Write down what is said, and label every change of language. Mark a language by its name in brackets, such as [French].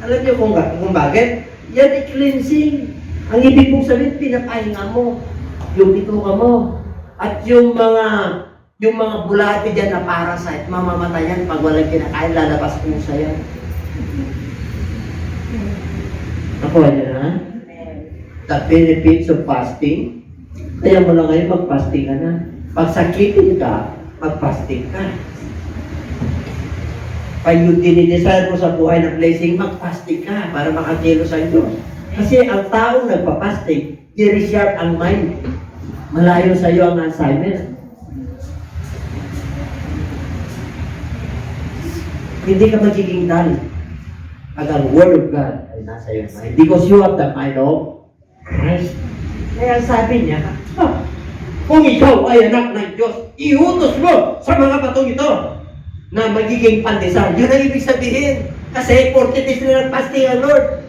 [Filipino] Alam niyo kung bakit? Yan ay cleansing. Ang ibig mong sabihin, pinapahinga mo. Yung bituka mo. At yung mga bulati dyan na parasite, mamamatayan pag walang kinakain, lalabas ko sa yan. Nakuha niyo na? [English] The benefits of fasting. [Filipino] Kaya mo lang ngayon, mag-fasting ka na. Pag sakitin ka, mag-fasting ka. Pag yung dinidesire mo sa buhay na blessing, mag-fasting ka para makakilo sa Diyos. Kasi ang taong nagpa-fasting, i-resharp ang mind. Malayo sa iyo ang Alzheimer. Hindi ka magiging dull. Pag ang Word of God ay nasa iyo mind. [English] Because you have the mind of Christ. [Filipino] Kaya sabi niya, kung ikaw ay anak ng Diyos, iutos mo sa mga batong ito na magiging pandesal. Yun ang ibig sabihin. Kasi 40 days na nag-fasting ang Lord.